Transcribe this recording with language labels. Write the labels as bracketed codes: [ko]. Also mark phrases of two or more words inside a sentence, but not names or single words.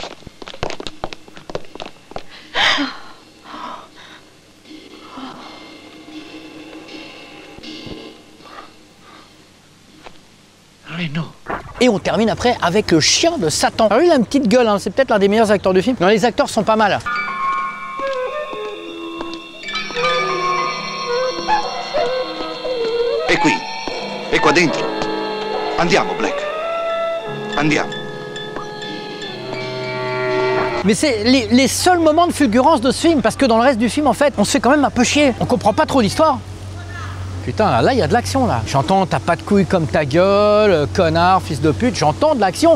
[fr] Et on termine après avec le chien de Satan. Alors lui, il a une petite gueule, hein. C'est peut-être l'un des meilleurs acteurs du film. Non, les acteurs sont pas mal. [it] È qui, è qua dentro. Andiamo, Black. Andiamo. [fr] Mais c'est les seuls moments de fulgurance de ce film, parce que dans le reste du film, en fait, on se fait quand même un peu chier. On comprend pas trop l'histoire. Putain, là, il y a de l'action, là. J'entends, t'as pas de couilles comme ta gueule, connard, fils de pute, j'entends de l'action.